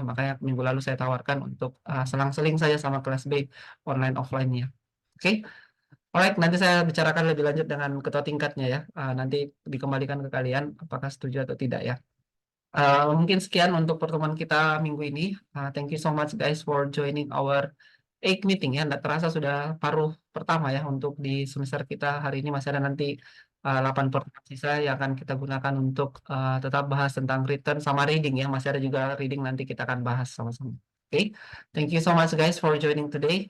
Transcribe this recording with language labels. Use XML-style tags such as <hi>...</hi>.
<id>Makanya minggu lalu saya tawarkan untuk selang-seling saja sama kelas B online offline-nya. Oke. Alright, nanti saya bicarakan lebih lanjut dengan ketua tingkatnya ya. Nanti dikembalikan ke kalian apakah setuju atau tidak ya. Mungkin sekian untuk pertemuan kita minggu ini.</id> <en>Thank you so much guys for joining our 8 meeting ya.</en> <id>Nggak terasa sudah paruh pertama ya untuk di semester kita hari ini. Masih ada nanti 8 pertemuan sisa yang akan kita gunakan untuk tetap bahas tentang written sama reading ya. Masih ada juga reading nanti kita akan bahas sama-sama.</id> <en>Oke, thank you so much guys for joining today.</en>